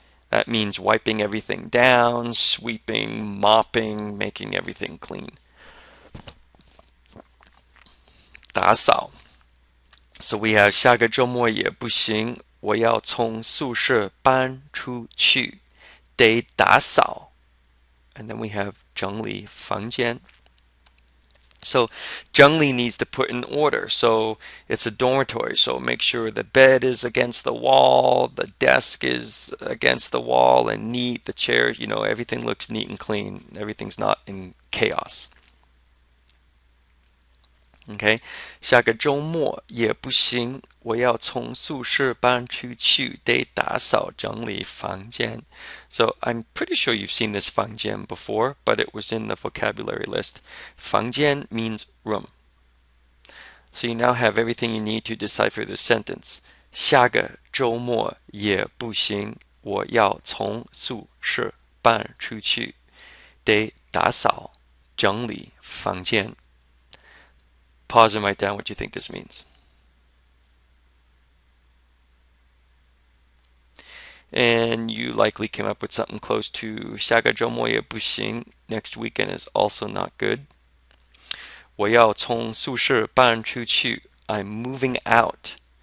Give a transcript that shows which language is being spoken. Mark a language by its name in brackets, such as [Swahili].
[English] That means wiping everything down, sweeping, mopping, making everything clean. [Chinese] 打扫. So we have 下个周末也不行，我要从宿舍搬出去，得打扫. [English] And then we have 整理房间. So 整理 needs to put in order. So it's a dormitory. So make sure the bed is against the wall, the desk is against the wall and neat, the chairs, everything looks neat and clean. Everything's not in chaos. [Chinese] Okay, 下个周末也不行，我要从宿舍搬出去，得打扫整理房间. [English] So I'm pretty sure you've seen this 房间 before, but it was in the vocabulary list. 房间 means room. So you now have everything you need to decipher this sentence. [Chinese] 下个周末也不行，我要从宿舍搬出去，得打扫整理房间. [English] Pause and write down what you think this means. And you likely came up with something close to [Chinese] 下个周末也不行. [English] Next weekend is also not good. [Chinese] 我要从宿舍搬出去. [English] I'm moving out.